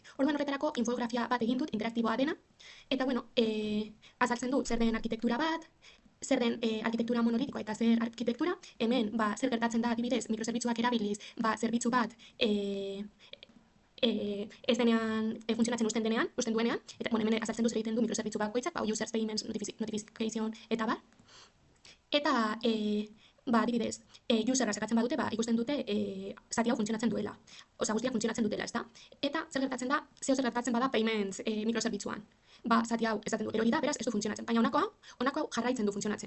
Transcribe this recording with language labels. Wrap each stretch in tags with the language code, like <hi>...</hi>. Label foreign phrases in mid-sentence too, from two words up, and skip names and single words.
<eu>Orduan horretarako infografia bat egin dut, interaktiboa dena, eta azaltzen du zer den arkitektura bat, zer den arkitektura monolitikoa eta zer arkitektura, hemen zer gertatzen da adibidez mikrozerbitzuak erabiliz, zerbitzu bat ez denean, funtzionatzen usten duenean, eta hemen azaltzen du zer egiten du mikrozerbitzu bakoitzak,</eu> <en>users payments, notification</en> <eu>eta bar. Eta, adibidez, userra sekatzen badute, ikusten dute zati hau funtzionatzen duela. Osa, guztiak funtzionatzen dutela, ezta? Eta zer gertatzen bada payments mikrozerbitzuan. Zati hau esaten du, erori da, beraz, ez du funtzionatzen. Baina honako hau jarraitzen du funtzionatzen.</eu>